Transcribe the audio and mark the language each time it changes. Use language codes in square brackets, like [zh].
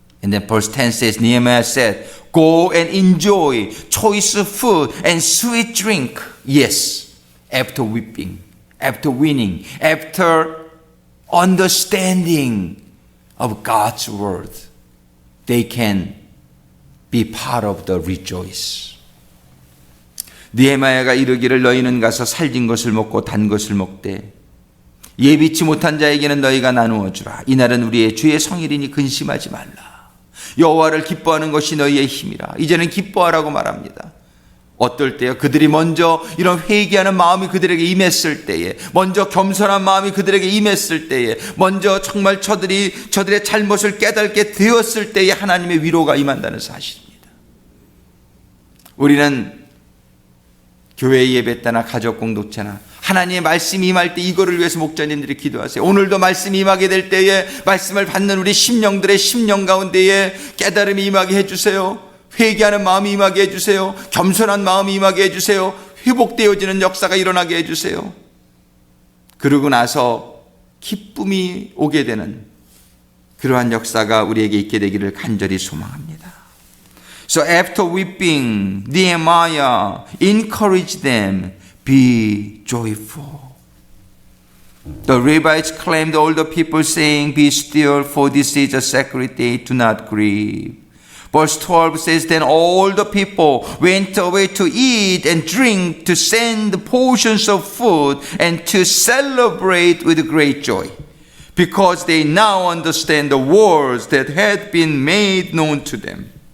[en] And then verse 10 says, Nehemiah said, go and enjoy choice food and sweet drink. Yes, after weeping, after winning, after understanding of God's word, they can be part of the rejoice. [ko] 느헤미야가 이르기를 너희는 가서 살진 것을 먹고 단 것을 먹되 예비치 못한 자에게는 너희가 나누어 주라. 이날은 우리의 주의 성일이니 근심하지 말라. 여호와를 기뻐하는 것이 너희의 힘이라. 이제는 기뻐하라고 말합니다. 어떨 때요? 그들이 먼저 이런 회개하는 마음이 그들에게 임했을 때에, 먼저 겸손한 마음이 그들에게 임했을 때에, 먼저 정말 저들의 잘못을 깨닫게 되었을 때에 하나님의 위로가 임한다는 사실입니다. 우리는 교회 예배 때나 가족 공동체나 하나님의 말씀이 임할 때 이거를 위해서 목자님들이 기도하세요. 오늘도 말씀이 임하게 될 때에 말씀을 받는 우리 심령들의 심령 가운데에 깨달음이 임하게 해주세요. 회개하는 마음이 임하게 해주세요. 겸손한 마음이 임하게 해주세요. 회복되어지는 역사가 일어나게 해주세요. 그러고 나서 기쁨이 오게 되는 그러한 역사가 우리에게 있게 되기를 간절히 소망합니다. [en] So after weeping, Nehemiah encouraged them, be joyful. The Levites claimed all the people saying, "Be still, for this is a sacred day, do not grieve." Verse 12 says, "Then all the people went away to eat and drink, to send portions of food, and to celebrate with great joy, because they now understand the words that had been made known to them."